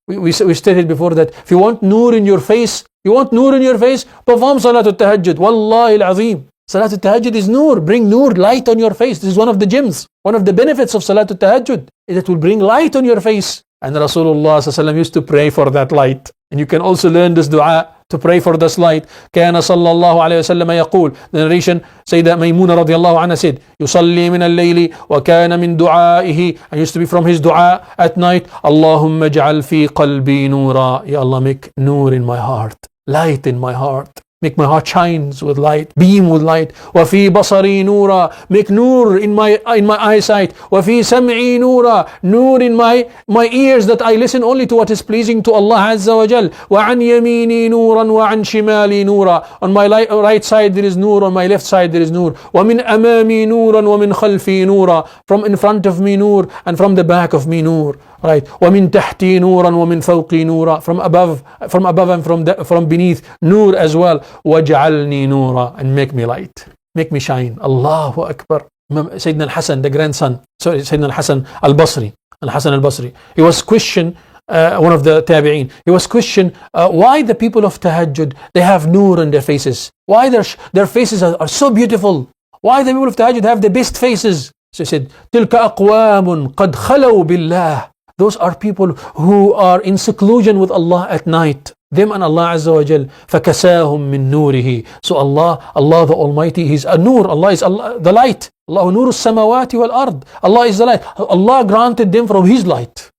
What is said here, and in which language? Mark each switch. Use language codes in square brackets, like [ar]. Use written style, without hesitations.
[en] We stated before that if you want nur in your face, perform Salatul Tahajjud. Wallahi al-Azim. Salatul Tahajjud is nur. Bring nur, light on your face. This is one of the gems. One of the benefits of Salatul Tahajjud is that it will bring light on your face. And Rasulullah ﷺ used to pray for that light. And you can also learn this dua to pray for this light. [ar] كان صلى الله عليه وسلم يقول. [en] The narration, Sayyidah Maymuna radiallahu anha said, [ar] يصلي من الليل وكان من دعائه. [en] And used to be from his dua at night. [ar] اللهم اجعل في قلبي نورا. [en] Ya Allah, make nur in my heart. Light in my heart. Make my heart shines with light, beam with light. [ar] وفي بصري نورا. [en] Make nur in my eyesight. [ar] وفي سمعي نورا. [en] Nur in my ears, that I listen only to what is pleasing to Allah Azza wa Jal. [ar] وعن يميني نورا وعن شمالي نورا. [en] On my right side there is nur, on my left side there is nur. [ar] ومن أمامي نورا ومن خلفي نورا. [en] From in front of me nur and from the back of me nur. Right. [ar] ومن تحتي نورا ومن فوقي نورا. [en] From above and from beneath nur as well. [ar] وَجْعَلْنِي نُورًا. [en] And make me light, make me shine. Allahu Akbar. Sayyidina al-Hasan, the grandson, Sayyidina al-Hasan al-Basri, Al-Hasan al-Basri, he was questioned, one of the tabi'een, he was questioned why the people of tahajjud, they have nur on their faces, why their faces are so beautiful, why the people of tahajjud have the best faces. So he said, [ar] تِلْكَ أَقْوَامٌ قَدْ خَلَوْا بِاللَّهِ. [en] Those are people who are in seclusion with Allah at night. Them and Allah Azza wa Jal. [ar] فَكَسَاهُم مِّن نُورِهِ. [en] So Allah the Almighty, He's a nur. Allah is the light. [ar] Allah nuru samawati wal ard. [en] Allah is the light. Allah granted them from His light.